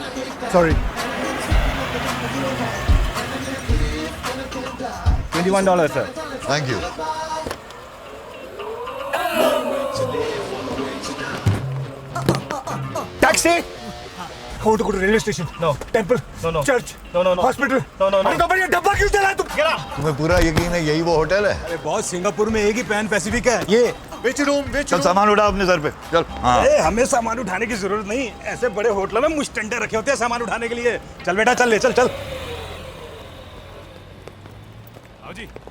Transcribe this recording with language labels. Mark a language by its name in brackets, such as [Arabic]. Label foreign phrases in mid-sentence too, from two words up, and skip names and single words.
[English] Sorry. $21, sir. Thank you. Taxi. I want to go to railway station. No. Temple. No. Church. No. Hospital. No. [Hindi] अरे तो बढ़िया डब्बा क्यों चला तुम? [English] Get out. [Hindi] तुम्हें पूरा यकीन है यही वो होटल है? अरे बॉस, सिंगापुर में एक ही पैन पैसिफिक है ये। [English] Which room? [Hindi] चल सामान उठा अपने सर पे चल। हाँ अरे हमें सामान उठाने की जरूरत नहीं, ऐसे बड़े होटलों में मुस्टंडे रखे होते हैं सामान उठाने के लिए। चल बेटा चल ले चल। आओ जी।